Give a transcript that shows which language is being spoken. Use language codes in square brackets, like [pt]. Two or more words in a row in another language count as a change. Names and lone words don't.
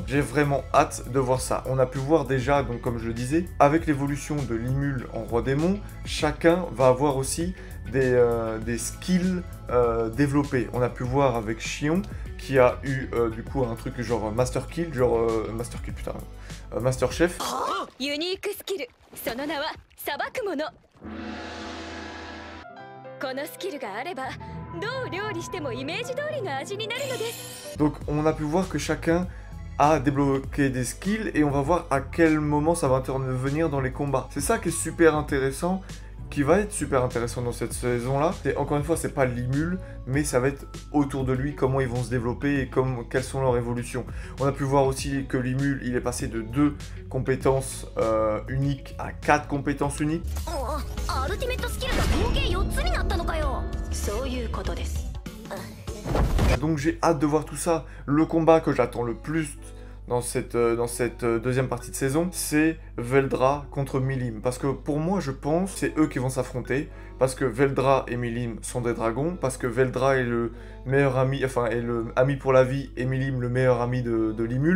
[fr] J'ai vraiment hâte de voir ça. On a pu voir déjà, donc comme je le disais, avec l'évolution de Limul en roi démon, chacun va avoir aussi des skills développés. On a pu voir avec Chion qui a eu du coup un truc genre [en] Master Kill, Master Chef. [ja] ユニークスキル、その名は裁くもの。このスキルがあればどう料理してもイメージ通りの味になるのです。 [fr] Donc on a pu voir que chacun a débloqué des skills et on va voir à quel moment ça va intervenir dans les combats. C'est ça qui est super intéressant, qui va être super intéressant dans cette saison-là. Et encore une fois, c'est pas Limul, mais ça va être autour de lui, comment ils vont se développer et quelles sont leurs évolutions. On a pu voir aussi que Limul, il est passé de 2 compétences uniques à 4 compétences uniques. [ja] アルティメットスキルが合計4つになったのかよ。そういうことです。 [fr] Donc j'ai hâte de voir tout ça. Le combat que j'attends le plus dans cette deuxième partie de saison, c'est Veldra contre Milim. Parce que pour moi, je pense que c'est eux qui vont s'affronter. Parce que Veldra et Milim sont des dragons. Parce que Veldra est le meilleur ami, enfin, est le ami pour la vie, et Milim le meilleur ami de Limul.